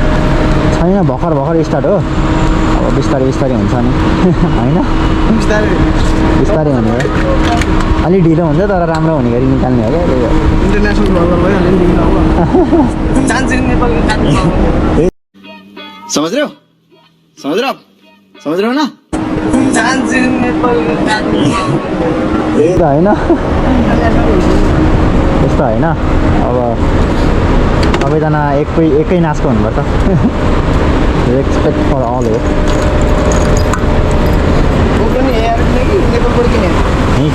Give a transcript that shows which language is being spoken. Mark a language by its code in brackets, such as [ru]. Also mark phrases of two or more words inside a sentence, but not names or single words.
[ne] छैन भर्खर स्टार्ट हो अब बिस्तारै बिस्तारै हुन्छ नि होइन बिस्तारै हुने हो अलिक ढिलो हुन्छ तर राम्रो हुने गरी निकाल्ने हो क्या त्यही हो [en] international vlogger [ne] भइहाल्यो नि तिमीलाई चान्स नेपालको काट्नु [hi] समझ रहे हो ना [ne] चान्स नेपालको काट्नु त्यही त होइन त्यस्तो होइन अब सबैजना एकै नाचको हुनुपर्छ [en] respect for all [ne] हो यहीँ